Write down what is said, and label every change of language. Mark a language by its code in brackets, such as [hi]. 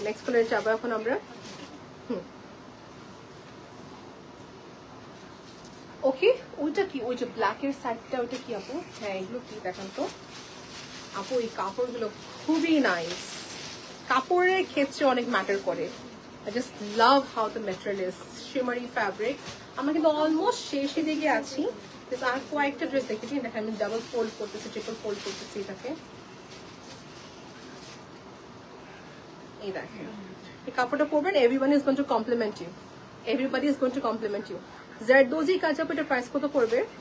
[bn] Next কালারে যাবো এখন আমরা। ওকে, ওইটা কি, ওই যে ব্ল্যাকের সাইডটা ওইটা কি আপু? হ্যাঁ, এগুলো কি দেখান তো আপু। এই কাপড়গুলো খুবই নাইস, কাপড়ের ক্ষেত্রে অনেক ম্যাটার করে। [en] I just love how the material is shimmery fabric. [bn] আমরা কিন্তু অলমোস্ট শেষের দিকে আছি। আর কয়েকটা ড্রেস দেখেছি, দেখেন আমি ডাবল ফোল্ড করতেছি, ট্রিপল ফোল্ড করতেছি এটাকে। এই দেখেন এই কাপড়টা পরবেন, [en] Everyone is going to compliment you, everybody is going to compliment you. [bn] Zardozi কাজ আপু, এটার প্রাইস কত পড়বে?